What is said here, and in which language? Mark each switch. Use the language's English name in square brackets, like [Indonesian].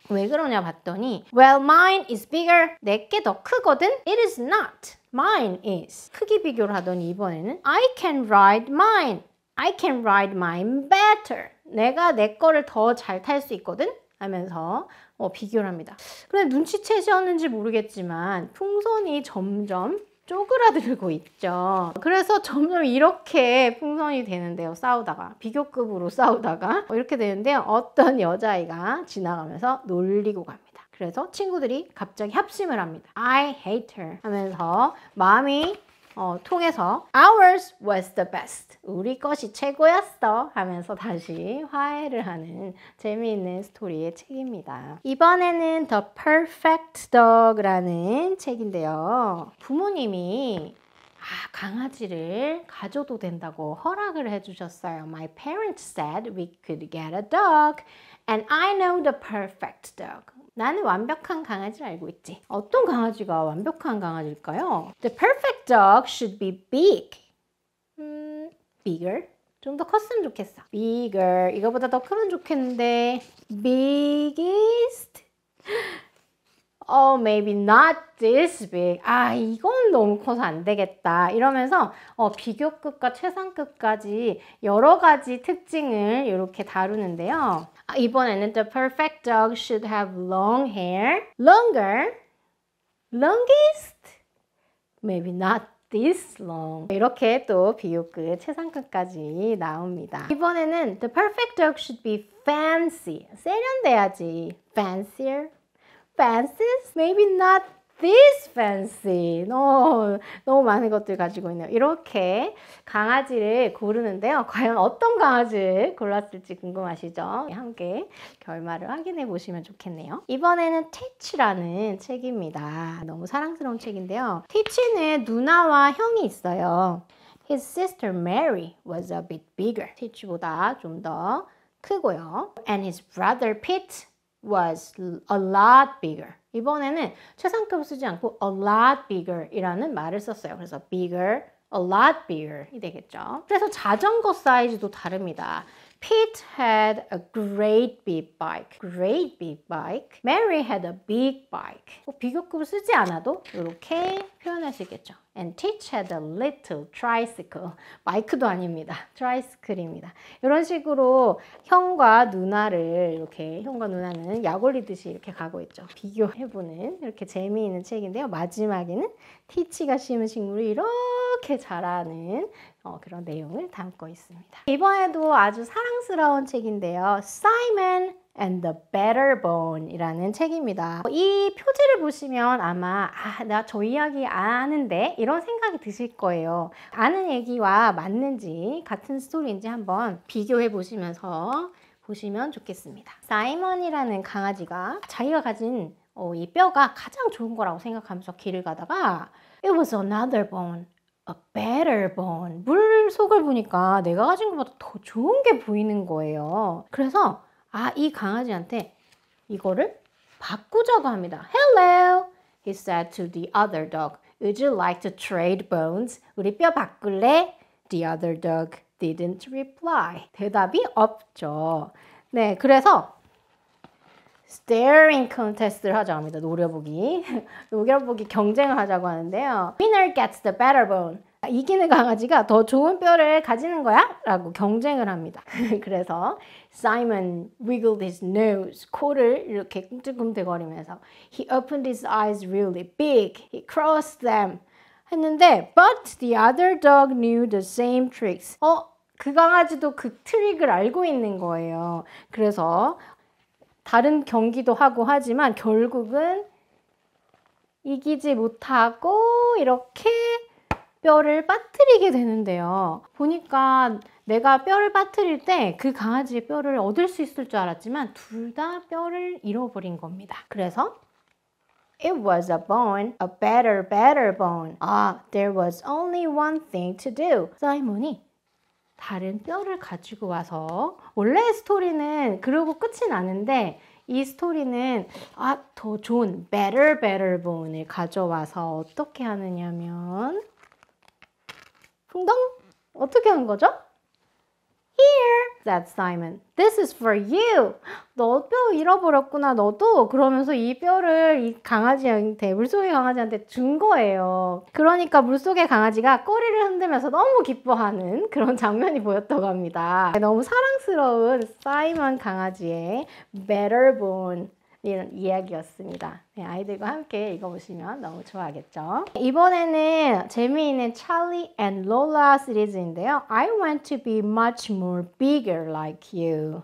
[Korean] 왜 그러냐 봤더니 [English] Well, mine is bigger. [Korean] 내게 더 크거든? [English] It is not. Mine is. [Korean] 크기 비교를 하더니 이번에는 [English] I can ride mine. I can ride mine better. [Korean] 내가 내 거를 더 잘 탈 수 있거든? 하면서 비교를 합니다. 그런데 눈치채셨는지 모르겠지만 풍선이 점점 쪼그라들고 있죠. 그래서 점점 이렇게 풍선이 되는데요. 싸우다가 비교급으로 싸우다가 이렇게 되는데요. 어떤 여자아이가 지나가면서 놀리고 갑니다. 그래서 친구들이 갑자기 합심을 합니다. [English] I hate her [Korean] 하면서 마음이 통해서 [English] Ours was the best. [Korean] 우리 것이 최고였어 하면서 다시 화해를 하는 재미있는 스토리의 책입니다. 이번에는 The Perfect Dog라는 책인데요. 부모님이 강아지를 가져도 된다고 허락을 해주셨어요. [English] My parents said we could get a dog and I know the perfect dog. [Korean] 나는 완벽한 강아지를 알고 있지. 어떤 강아지가 완벽한 강아지일까요? [English] The perfect dog should be big. Bigger. [Korean] 좀 더 컸으면 좋겠어. [English] Bigger. [Korean] 이거보다 더 크면 좋겠는데 biggest. [English] Maybe not this big. [Korean] 이건 너무 커서 안 되겠다. 이러면서 비교급과 최상급까지 여러 가지 특징을 이렇게 다루는데요. [English] 이번에는 The perfect dog should have long hair. Longer. Longest. Maybe not this long. [Korean] 이렇게 또 비교급, 최상급까지 나옵니다. [English] 이번에는 The perfect dog should be fancy. [Korean] 세련돼야지. [English] Fancier. Fancy? Maybe not this fancy. [Korean] 너무 많은 것들 가지고 있네요. 이렇게 강아지를 고르는데요. 과연 어떤 강아지를 골랐을지 궁금하시죠? 함께 결말을 확인해 보시면 좋겠네요. 이번에는 Teach라는 책입니다. 너무 사랑스러운 책인데요. Teach는 누나와 형이 있어요. [English] His sister Mary was a bit bigger. [Korean] Teach보다 좀 더 크고요. [English] And his brother Pete was a lot bigger. [Korean] 이번에는 최상급을 쓰지 않고 a lot bigger 이라는 말을 썼어요. 그래서 bigger, a lot bigger 이 되겠죠. 그래서 자전거 사이즈도 다릅니다. [English] Pete had a great big bike. Great big bike. Mary had a big bike. [Korean] 비교급을 쓰지 않아도 이렇게 표현할 수 있겠죠. [English] And Teach had a little tricycle. [Korean] 마이크도 아닙니다. 트라이스클입니다. 이런 식으로 형과 누나를 이렇게 형과 누나는 약 올리듯이 이렇게 가고 있죠. 비교해보는 이렇게 재미있는 책인데요. 마지막에는 Teach가 심은 식물을 이렇게 자라는 그런 내용을 담고 있습니다. 이번에도 아주 사랑스러운 책인데요. Simon and the Better Bone 이라는 책입니다. 이 표지를 보시면 아마 나 저 이야기 아는데 이런 생각이 드실 거예요. 아는 얘기와 맞는지 같은 스토리인지 한번 비교해 보시면서 보시면 좋겠습니다. 사이먼이라는 강아지가 자기가 가진 이 뼈가 가장 좋은 거라고 생각하면서 길을 가다가 [English] It was another bone. [Korean] A better bone. 물 속을 보니까 내가 가진 것보다 더 좋은 게 보이는 거예요. 그래서 이 강아지한테 이거를 바꾸자고 합니다. [English] Hello, he said to the other dog. Would you like to trade bones? [Korean] 우리 뼈 바꿀래? [English] The other dog didn't reply. [Korean] 대답이 없죠. 네, 그래서 staring contest를 하자고 합니다. 노려보기 경쟁을 하자고 하는데요. [English] Winner gets the better bone. [Korean] 이기는 강아지가 더 좋은 뼈를 가지는 거야? 라고 경쟁을 합니다. [English] 그래서 Simon wiggled his nose. [Korean] 코를 이렇게 꿈틀꿈틀거리면서 [English] He opened his eyes really big. He crossed them. [Korean] 했는데 [English] But the other dog knew the same tricks. [Korean] 그 강아지도 그 트릭을 알고 있는 거예요. 그래서 다른 경기도 하고 하지만 결국은 이기지 못하고 이렇게 뼈를 빠뜨리게 되는데요. 보니까 내가 뼈를 빠뜨릴 때 그 강아지의 뼈를 얻을 수 있을 줄 알았지만 둘 다 뼈를 잃어버린 겁니다. 그래서 [English] it was a bone, a better bone. Ah, there was only one thing to do. [Korean] 사이먼이 다른 뼈를 가지고 와서 원래의 스토리는 그러고 끝이 나는데 이 스토리는 더 좋은 better bone을 가져와서 어떻게 하느냐면 풍덩 어떻게 한 거죠? [English] Here, said Simon. This is for you. [Korean] 너 뼈 잃어버렸구나, 너도. 그러면서 이 뼈를 이 강아지한테, 물속의 강아지한테 준 거예요. 그러니까 물속의 강아지가 꼬리를 흔들면서 너무 기뻐하는 그런 장면이 보였다고 합니다. 너무 사랑스러운 사이먼 강아지의 Better Bone 이런 이야기였습니다. 네, 아이들과 함께 읽어보시면 너무 좋아하겠죠. 이번에는 재미있는 Charlie and Lola 시리즈인데요. [English] I want to be much more bigger like you.